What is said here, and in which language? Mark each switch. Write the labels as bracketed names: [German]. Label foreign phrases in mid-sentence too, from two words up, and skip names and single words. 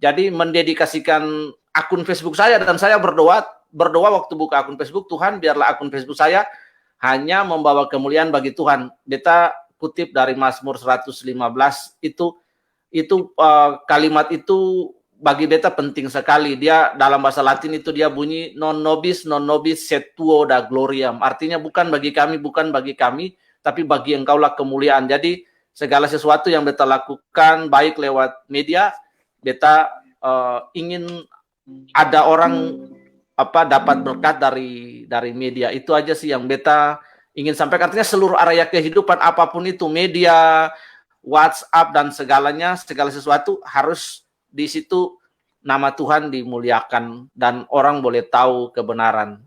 [Indonesian] Jadi mendedikasikan akun Facebook saya, dan saya berdoa waktu buka akun Facebook, Tuhan biarlah akun Facebook saya hanya membawa kemuliaan bagi Tuhan. Beta kutip dari Mazmur 115 itu kalimat itu bagi beta penting sekali. Dia dalam bahasa Latin itu dia bunyi [Latin] non nobis sed tuo da gloriam. [Indonesian] Artinya bukan bagi kami, tapi bagi Engkaulah kemuliaan. Jadi segala sesuatu yang beta lakukan baik lewat media, beta ingin ada orang dapat berkat dari media. Itu aja sih yang beta ingin sampaikan. Artinya seluruh area kehidupan apapun itu, media, WhatsApp dan segala sesuatu harus di situ nama Tuhan dimuliakan dan orang boleh tahu kebenaran.